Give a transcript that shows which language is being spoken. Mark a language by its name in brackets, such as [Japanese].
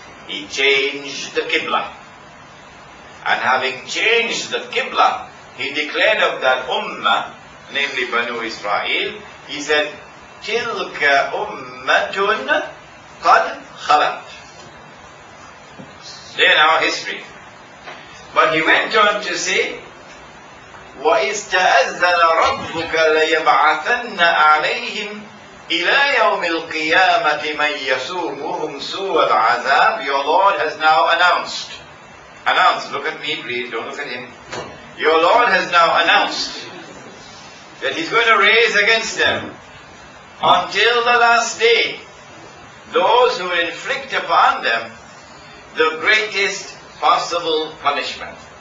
[English] He changed the Qibla. And having changed the Qibla, He declared of that Ummah, namely Banu Israel, He said, [Arabic] تِلْكَ أُمَّةٌ قَدْ خَلَتْ. [English] They are our history. But He went on to say, [Arabic] وَإِذْ تَأَذَّنَ رَبُّكَ لَيَبْعَثَنَّ عَلَيْهِمْ إِلَى يَوْمِ الْقِيَامَةِ مَنْ يَسُومُهُمْ سُوءَ الْعَذَابِ. [English] Your Lord has now announced. Look at me please, don't look at Him. Your Lord has now announced that He's going to raise against them until the last day those who will inflict upon them the greatest possible punishment.